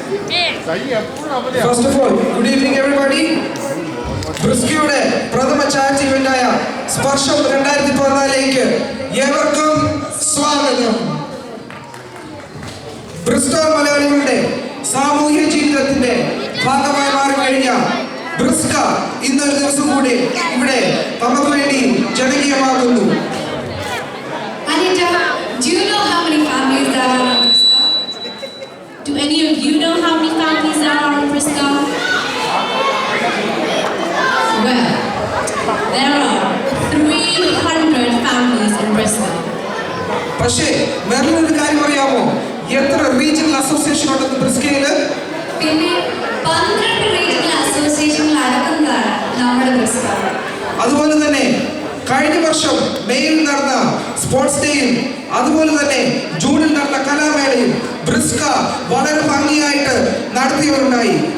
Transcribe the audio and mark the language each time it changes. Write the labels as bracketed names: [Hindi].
[English] First of all, good evening everybody. [Malayalam] ബ്രിസ്കിയുടെ പ്രഥമ charity ഇവന്റായ സ്പർശം 2014 ഏവർക്കും സ്വാഗതം. ബ്രിസ്റ്റോൾ മലയാളികളുടെ സാമൂഹ്യ ജീവിതത്തിന്റെ ഭാഗമായി മാറിക്കഴിഞ്ഞ ബ്രിസ്ക ഇന്നൊരു ദിവസം കൂടി ഇവിടെ നമുക്ക് വേണ്ടി ജനകീയമാകുന്നു. [English] Anita, do you know how many families there are on Briska? Do any of you know how many families there are on Briska? Well, there are 300 families in Briska. [Malayalam] പക്ഷേ മെർലിൻ ഒരു കാര്യം അറിയാമോ? എത്ര റീജിയണൽ അസോസിയേഷൻ ഉണ്ടെന്ന് ബ്രിസ്കയില്? പിന്നെ 12 regional അസോസിയേഷനുകൾ അടക്കുന്നതാണ് നമ്മുടെ ബ്രിസ്ക. അതുപോലെ തന്നെ കഴിഞ്ഞ വർഷം മെയിൽ നടന്ന സ്പോർട്സ് ഡേയും അതുപോലെ തന്നെ ജൂണിൽ നടന്ന കലാമേളയും ബ്രിസ്ക വളരെ ഭംഗിയായിട്ട് നടത്തിയവരുണ്ടായി.